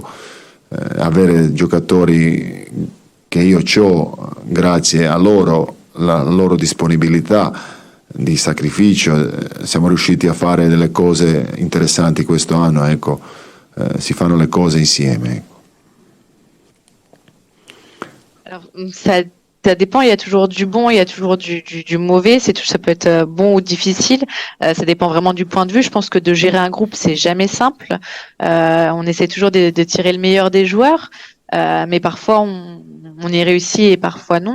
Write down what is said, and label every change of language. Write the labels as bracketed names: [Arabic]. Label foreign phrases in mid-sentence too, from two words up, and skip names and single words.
[Italian] Avere giocatori che io ho, grazie a loro, la loro disponibilità di sacrificio, siamo riusciti a fare delle cose interessanti questo anno, ecco. Si fanno le cose insieme, ecco. [French] Alors, ça dépend, il y a toujours du bon, il y a toujours du mauvais, ça peut être bon ou difficile, ça dépend vraiment du point de vue. Je pense que de gérer un groupe, c'est jamais simple. On essaie toujours de tirer le meilleur des joueurs, mais parfois on y réussit et parfois non.